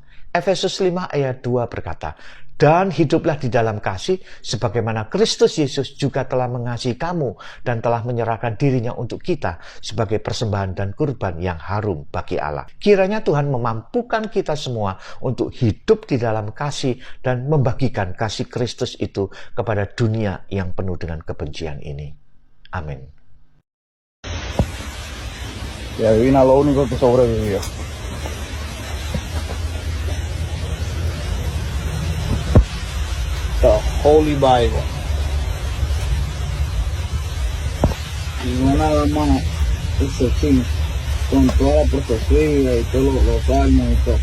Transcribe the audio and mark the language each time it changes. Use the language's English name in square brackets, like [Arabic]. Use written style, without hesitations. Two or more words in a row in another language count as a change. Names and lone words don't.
[Indonesian] Efesus 5 ayat 2 berkata, dan hiduplah di dalam kasih sebagaimana Kristus Yesus juga telah mengasihi kamu dan telah menyerahkan dirinya untuk kita sebagai persembahan dan kurban yang harum bagi Allah. Kiranya Tuhan memampukan kita semua untuk hidup di dalam kasih dan membagikan kasih Kristus itu kepada dunia yang penuh dengan kebencian ini. Amin. [Spanish] Y adivina lo único que sobrevivió. The Holy Bible. Y no nada más eso sí, con toda la profecía y todos los salmos y todo.